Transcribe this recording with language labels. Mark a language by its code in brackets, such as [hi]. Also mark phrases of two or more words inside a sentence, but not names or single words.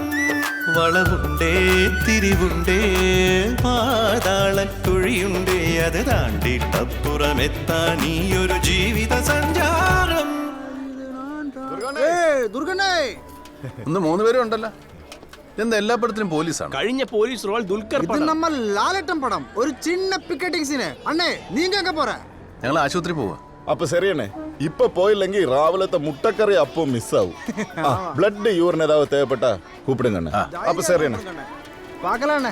[ml] വളവുണ്ടേ തിരിവുണ്ടേ പാതാളക്കുഴിയുണ്ടേ അത് താണ്ടിട്ടപ്പുറമെത്താൻ ഈ ഒരു ജീവിത സഞ്ചാരം. ഒന്ന് 3 പേരും ഉണ്ടല്ലോ. എന്താ എല്ലാ പടത്തിലും പോലീസാണ്? കഴിഞ്ഞ [en] police role [ml] ദുൽഖർ [ta] நம்ம லாலட்டம் படம் ஒரு சின்ன [en] picketing scene [ta] அண்ணே நீங்க எங்க போற? [ml] ഞങ്ങൾ ആശുപത്രി പോവാ. അപ്പൊ ശരിയണ്ണേ, ഇപ്പൊ പോയില്ലെങ്കിൽ രാവിലത്തെ മുട്ടക്കറി അപ്പം മിസ്സാവും. [en] blood urine [ta] ஏதாவது தேவைப்பட்ட கூப்பிடுங்கண்ணே. [ml] അപ്പൊ ശരിയണ്ണേ, [ta] பார்க்கலாண்ணே.